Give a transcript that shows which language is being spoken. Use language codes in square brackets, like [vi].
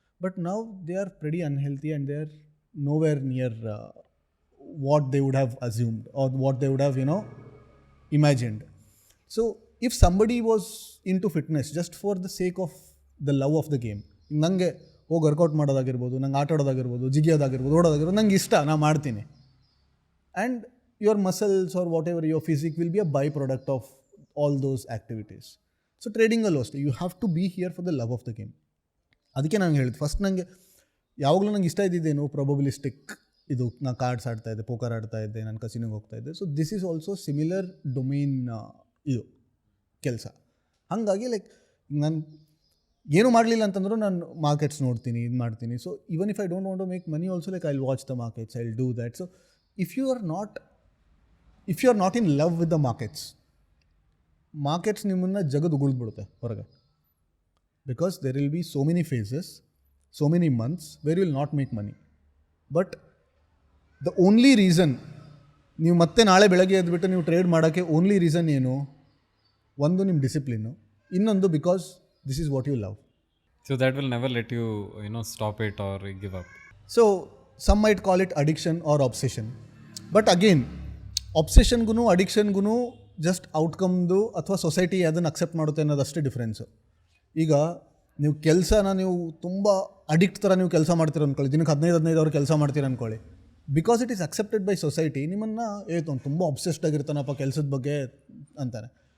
[en] But now they are pretty unhealthy and they are nowhere near what they would have assumed or what they would have imagined. So if somebody was into fitness just for the sake of the love of the game, [kn] ನನಗೆ ಹೋಗಿ workout ಮಾಡೋದಾಗಿರ್ಬೋದು, ನಂಗೆ ಆಟ ಆಡೋದಾಗಿರ್ಬೋದು, ಜಿಗಿಯೋದಾಗಿರ್ಬೋದು, ಓಡೋದಾಗಿರ್ಬೋದು, ನಂಗೆ ಇಷ್ಟ, ನಾನು ಮಾಡ್ತೀನಿ. [en] And your muscles or whatever your physique will be a byproduct of all those activities. So trading [kn] allo ಅಷ್ಟೇ, [en] you have to be here for the love of the game. [kn] ಅದಕ್ಕೆ ನಾನು ಹೇಳಿದ್ದು ಫಸ್ಟ್, ನನಗೆ ಯಾವಾಗಲೂ ನಂಗೆ ಇಷ್ಟ ಇದ್ದಿದ್ದೇನು ಪ್ರೊಬಬಿಲಿಸ್ಟಿಕ್, ಇದು ನಾನು ಕಾರ್ಡ್ಸ್ ಆಡ್ತಾ ಇದ್ದೆ, ಪೋಕರ್ ಆಡ್ತಾ ಇದ್ದೆ, ನಾನು ಕಸಿನೋಗೆ ಹೋಗ್ತಾ ಇದ್ದೆ. [en] so this is also similar domain [kn] ಇದು ಕೆಲಸ. ಹಾಗಾಗಿ ಲೈಕ್ ನಾನು ಏನು ಮಾಡಲಿಲ್ಲ ಅಂತಂದರೂ ನಾನು ಮಾರ್ಕೆಟ್ಸ್ ನೋಡ್ತೀನಿ, ಇದು ಮಾಡ್ತೀನಿ. [en] So even if I don't want to make money also, like I will watch the markets, I will do that. So if you are not in love with the markets [kn] ನಿಮ್ಮನ್ನು ಜಗದು ಉಗುಳ್ಬಿಡುತ್ತೆ ಹೊರಗೆ. [en] Because there will be so many phases, so many months where you will not make money. But the only reason [kn] ನೀವು ಮತ್ತೆ ನಾಳೆ ಬೆಳಗ್ಗೆ ಎದ್ಬಿಟ್ಟು ನೀವು trade ಮಾಡೋಕ್ಕೆ only reason ಏನು? ಒಂದು ನಿಮ್ಮ ಡಿಸಿಪ್ಲಿನ್ನು, ಇನ್ನೊಂದು [en] Because this is what you love. So that will never let you stop it or give up. So some might call it addiction or obsession. [kn] But again ಒಬ್ಸೆಷನ್ಗೂ ಅಡಿಕ್ಷನ್ಗೂ just ಔಟ್ಕಮ್ದು ಅಥವಾ society ಅದನ್ನು accept ಮಾಡುತ್ತೆ ಅನ್ನೋದಷ್ಟೇ difference. ಈಗ ನೀವು ಕೆಲಸನ ನೀವು ತುಂಬ addict ಥರ ನೀವು ಕೆಲಸ ಮಾಡ್ತೀರ ಅಂದ್ಕೊಳ್ಳಿ, ದಿನಕ್ಕೆ 15 hour ಕೆಲಸ ಮಾಡ್ತೀರ ಅಂದ್ಕೊಳ್ಳಿ. [en] because it is accepted by society, [kn] ನಿಮ್ಮನ್ನು ತುಂಬ ಅಬ್ಸೆಸ್ಡ್ ಆಗಿರ್ತಾನಪ್ಪ ಕೆಲಸದ ಬಗ್ಗೆ ಅಂತಾನೆ.